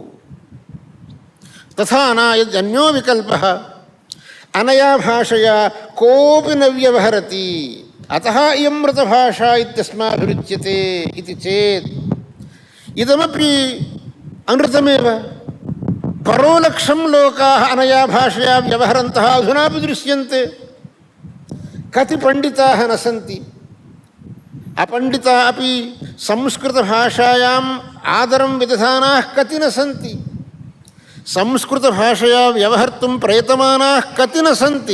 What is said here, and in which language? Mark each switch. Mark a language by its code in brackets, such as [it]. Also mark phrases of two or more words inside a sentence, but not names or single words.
[sa] तथा न यदन्यो विकल्पः अनया भाषया कोऽपि न व्यवहरति, अतः इयं मृतभाषा इत्यस्माभिरुच्यते इति चेत् इदमपि अनृतमेव। పరోలక్షం లోకాః అనయా భాషయా వ్యవహరంతః అధునాపి దృశ్యంతే. కతి పండితాః న సంతి అపండితా అపి సంస్కృతభాషాయాం ఆదరం విదధానాః కతి న సంతి. సంస్కృతభాషయా వ్యవహర్తుం ప్రయతమానాః కతి న సంతి.